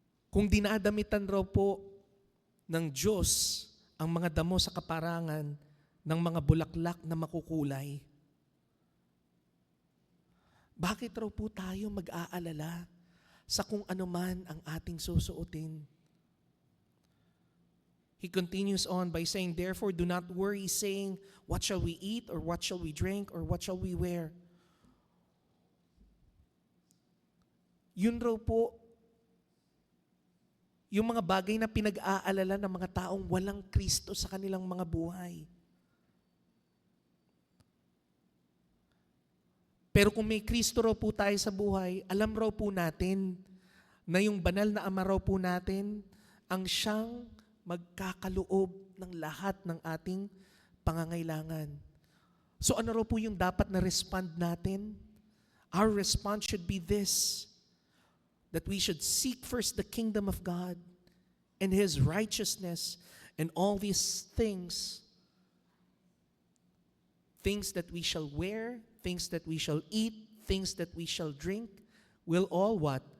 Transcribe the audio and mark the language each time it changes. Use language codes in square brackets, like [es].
[tl] Kung dinadamitan raw po ng Diyos ang mga damo sa kaparangan ng mga bulaklak na makukulay, bakit raw po tayo mag-aalala sa kung ano man ang ating susuotin? [en] He continues on by saying, therefore do not worry, saying, what shall we eat, or what shall we drink, or what shall we wear? [tl] Yun raw po, yung mga bagay na pinag-aalala ng mga taong walang Kristo sa kanilang mga buhay. Pero kung may Kristo raw po tayo sa buhay, alam raw po natin na yung banal na Ama raw po natin ang siyang magkakaloob ng lahat ng ating pangangailangan. So ano raw po yung dapat na respond natin? [en] Our response should be this, that we should seek first the kingdom of God and His righteousness, and all these things that we shall wear, things that we shall eat, things that we shall drink, will all what?